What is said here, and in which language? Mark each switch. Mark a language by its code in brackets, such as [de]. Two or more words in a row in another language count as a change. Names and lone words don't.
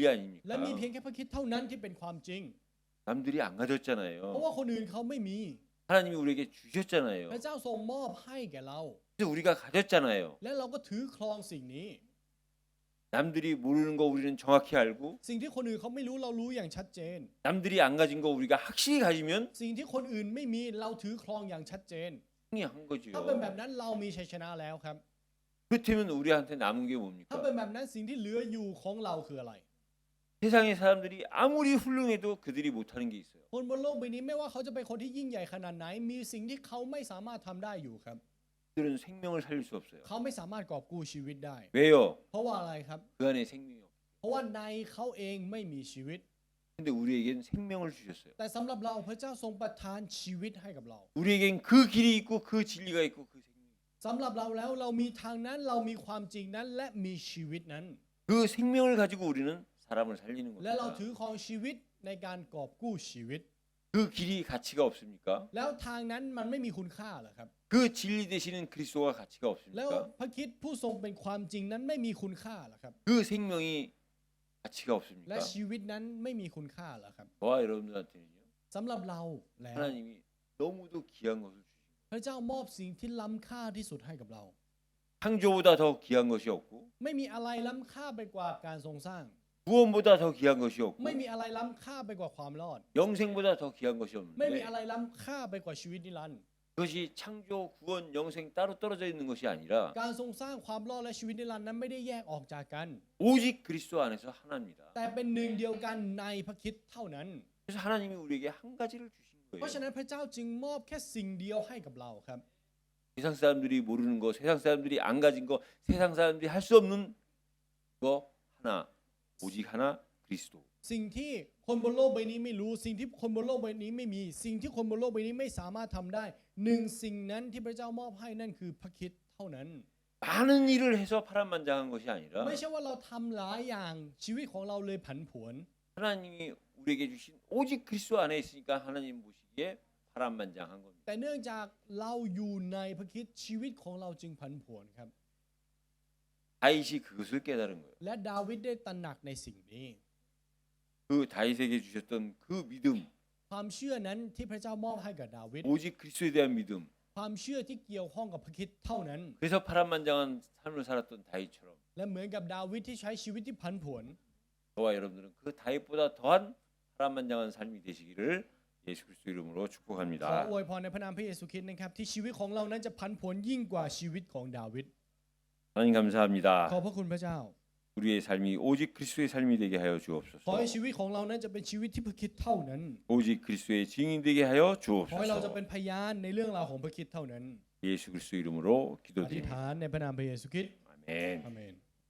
[th] และมีเพียง [ko] 아닙니까? [th] แค่พระคริสต์เท่านั้นที่เป็นความจริง [ko] 남들이 안 [th] เพราะ [ko] 가졌잖아요. [th] ว่าคนอื่นเขาไม่มี [ko] 하나님이 우리에게 [th] พ [ko] 주셨잖아요. [th] ระเจ้าทรงมอบให้แก่เรา [ko] 그래서 우리가 가졌잖아요. [th] และเราก็ถือครองสิ่งนี้ [ko] 남들이 모르는 거 우리는 정확히 알고 [th] สิ่งที่คนอื่นเขาไม่รู้เรารู้อย่างชัดเจน [ko] 남들이 안 가진 거 우리가 확실히 가지면 [th] สิ่งที่คนอื่นไม่มีเราถือครองอย่างชัดเจน [ko] 승리한 [th] ถ้าเป็นแบบ [ko] 거죠. [th] นั้นเรามีชัยชนะแล้วครับ [ko] 그렇다면 우리한테 남은 게 [th] ถ้า [ko] 뭡니까? [th] เป็นแบบนั้นสิ่งที่เหลืออยู่ของเราคืออะไร [ko] 세상의 사람들이 아무리 훌륭해도 그들이 못하는 게 있어요. [th] คนบนโลกใบนี้ไม่ว่าเขาจะเป็นคนที่ยิ่งใหญ่ขนาดไหน มีสิ่งที่เขาไม่สามารถทำได้อยู่ครับ [ko] 그들은 생명을 살릴 수 없어요. [th] เขาไม่สามารถกอบกู้ชีวิตได้ [ko] 왜요? [th] เพราะว่าอะไรครับ [ko] 그 안에 생명이 없어요. [th] เพราะว่าในเขาเองไม่มีชีวิต [ko] 근데 우리에겐 생명을 주셨어요. [th] แต่สำหรับเราพระเจ้าทรงประทานชีวิตให้กับเรา [ko] 우리에겐 그 길이 있고 그 진리가 있고 그 생명이 있고 [th] สำหรับเราแล้วเรามีทางนั้นเรามีความจริงนั้นและมีชีวิตนั้น [ko] 그 생명을 가지고 우리는 사람을 살리는 [th] และเรา [ko] 겁니다. [th] ถือครองชีวิตในการกอบกู้ชีวิต [ko] 그 길이 가치가 없습니까? [th] แล้วทางนั้นมันไม่มีคุณค่าเหรอครับ [ko] 그 진리 되시는 그리스도가 가치가 [th] แล้ว [ko] 없습니까? [th] พระคริสต์ผู้ทรงเป็นความจริงนั้นไม่มีคุณค่าเหรอครับ [ko] 그 생명이 가치가 [th] และ [ko] 없습니까? [th] ชีวิตนั้นไม่มีคุณค่าเหรอครับ [ko] 저와 여러분들한테는요. [th] สำหรับเราแล้ว [ko] 하나님이 너무도 귀한 것을 주시고 [th] พระเจ้ามอบสิ่งที่ล้ำค่าที่สุดให้กับเรา [ko] 창조보다 더 귀한 것이 없고 [th] ไม่มีอะไรล้ำค่าไปกว่าการทรงสร้าง [ko] 구원보다 더 귀한 것이 없고 [th] ไม่มีอะไรล้ำค่าไปกว่าความรอด [ko] 영생보다 더 귀한 것이 [th] ไม่มี [ko] 없는데 [th] อะไรล้ำค่าไปกว่าชีวิตนิรันดร์ [ko] 그 그것이 창조, 구원, 영생 따로 떨어져 있는 것이 아니라 [th] การทรงสร้างความรอดและชีวิตนิรันดร์นั้นไม่ได้แยกออกจากกัน [ko] 오직 그리스도 안에서 하나입니다. [th] แต่เป็นหนึ่งเดียวกันในพระคริสต์เท่านั้น [ko] 그래서 하나님이 우리에게 한 가지를 주신 [th] เพราะฉะ [ko] 거예요. [th] นั้นพระเจ้าจึงมอบแค่สิ่งเดียวให้กับเราครับ [ko] 세상 사람들이 모르는 거, 세상 사람들이 안 가진 거, 세상 사람들이 할 수 없는 거 하나, 오직 하나 그리스도. [th] สิ่งที่คนบนโลกใบนี้ไม่รู้สิ่งที่คนบนโลกใบนี้ไม่มีสิ่งที่คนบนโลกใบนี้ไม่สามารถทำได้หนึ่งสิ่งนั้นที่พระเจ้ามอบให้นั่นคือพระคริสต์เท่านั้น [ko] 많은 일을 해서 파란만장한 것이 아니라 [th] ไม่ใช่ว่าเราทำหลายอย่างชีวิตของเราเลยผันผวน [ko] 하나님이 우리에게 주신 오직 그리스도 안에 있으니까 하나님 보시기에 파란만장한 겁니다. [th] แต่เนื่องจากเราอยู่ในพระคริสต์ชีวิตของเราจึงผันผวนครับ [ko] 다윗이 그것을 깨달은 거예요. [th] และดาวิดได้ตระหนักในสิ่งนี้ [ko] 그 다윗에게 주셨던 그 믿음, [th] ความเชื่อนั้นที่พระเจ้ามอบให้กับดาวิด [ko] 오직 그리스도에 대한 믿음. [th] ความเชื่อที่เกี่ยวข้องกับพระคริสต์เท่านั้น [ko] 그래서 파란만장한 삶을 살았던 다윗처럼 [th] และเหมือนกับดาวิดที่ใช้ชีวิตที่ผันผวน [ko] 저와 여러분들은 그 다윗보다 더한 파란만장한 삶이 되시기를 예수 그리스도 이름으로 [th] ขอ [ko] 축복합니다. [th] อวยพรในพระนามพระเยซูคริสต์นะครับที่ชีวิตของเรานั้นจะผันผวนยิ่งกว่าชีวิตของดาวิด [ko] 하나님 감사합니다. [th] ขอบพระคุณพระเจ้า [ko] 우리의 삶이 오직 그리스도의 삶이 되게 하여 [th] ขอ [ko] 주옵소서. [th] ให้ชีวิตของเรานั้นจะเป็นชีวิตที่พระคริสต์เท่านั้น [ko] 오직 그리스도의 증인 되게 하여 [th] ขอให้เราจะ [ko] 주옵소서. [th] เป็นพยานในเรื่องราวของพระคริสต์เท่านั้น [ko] 예수 그리스도 이름으로 [th] อธิษ [ko] 기도드립니다. [th] ฐานในพระนามพระเยซูคริสต์ [ko] 아멘. [th] อาเมน